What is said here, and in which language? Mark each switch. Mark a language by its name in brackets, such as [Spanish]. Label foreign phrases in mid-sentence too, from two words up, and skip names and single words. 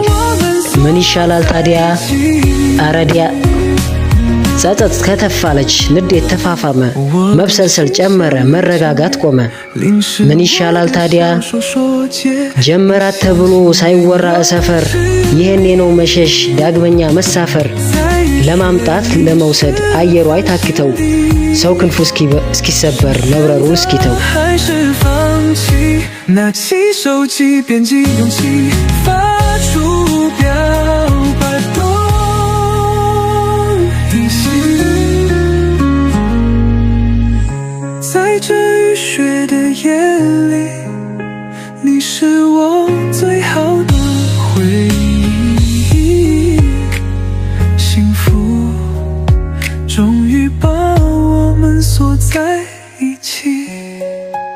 [Amharic] ምን ይሻላል ታዲያ አረዲያ ጸጸት ከተፋለች ንዴት ተፋፋመ መብሰልሰል ጨመረ መረጋጋት ቆመ። ምን ይሻላል ታዲያ ጀመራት ተብሎ ሳይወራ ሰፈር ይሄኔ ነው መሸሽ ዳግመኛ መሳፈር ለማምጣት ለመውሰድ አየሩ አይታክተው ሰው ክንፉ እስኪሰበር መብረሩ እስኪተው [Chinese] 在这雨雪的夜里你是我最好的回忆幸福终于把我们锁在一起